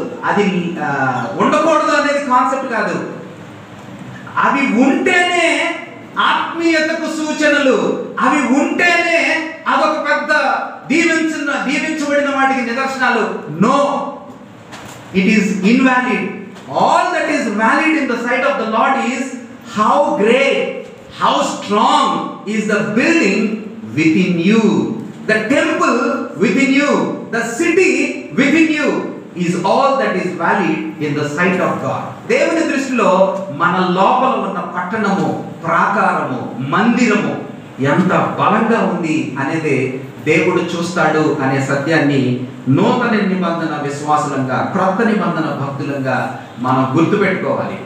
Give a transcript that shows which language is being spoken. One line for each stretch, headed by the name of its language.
Telugu: అది ఉండకూడదు అనేది కాన్సెప్ట్ కాదు. అవి ఉంటేనే ఆత్మీయతకు సూచనలు, అవి ఉంటేనే అదొక పెద్ద దీవించబడిన వాటికి నిదర్శనాలు.
English: No, it is invalid. All that is valid in the sight of the Lord is how great, how strong is the building within you. The temple within you, the city within you is all that is valid in the sight of God.
Telugu: దేవుని దృష్టిలో మన లోపల ఉన్న పట్టణము, ప్రాకారము, మందిరము ఎంత బలంగా ఉంది అనేది దేవుడు చూస్తాడు అనే సత్యాన్ని నూతన నిబంధన విశ్వాసులంగా, క్రొత్త నిబంధన భక్తులంగా మనం గుర్తుపెట్టుకోవాలి.